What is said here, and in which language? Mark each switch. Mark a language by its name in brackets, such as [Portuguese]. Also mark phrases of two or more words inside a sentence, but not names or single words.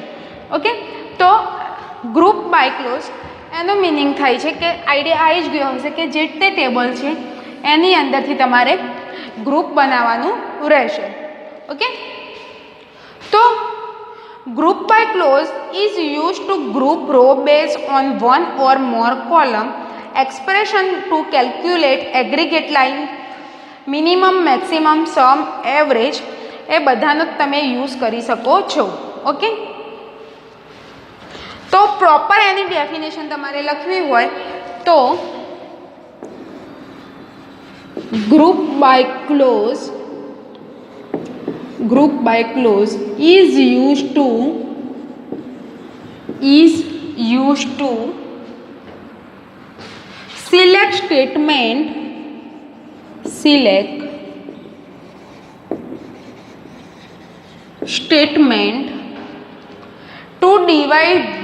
[Gujarati] ઓકે, તો [English] group by clause [Gujarati] એનો મિનિંગ થાય છે કે આઈડિયા આવી જ ગયો હશે કે જે તે ટેબલ છે એની અંદરથી તમારે ગ્રુપ બનાવવાનું રહેશે. [English] ઓકે, તો group by clause is use to group row base on 1 or more column expression to calculate aggregate line minimum maximum sum average [Gujarati] એ બધાનો તમે યુઝ કરી શકો છો. ઓકે, તો પ્રોપર એની ડેફિનેશન તમારે લખવી હોય તો [English] group by clause is used to select statement to divide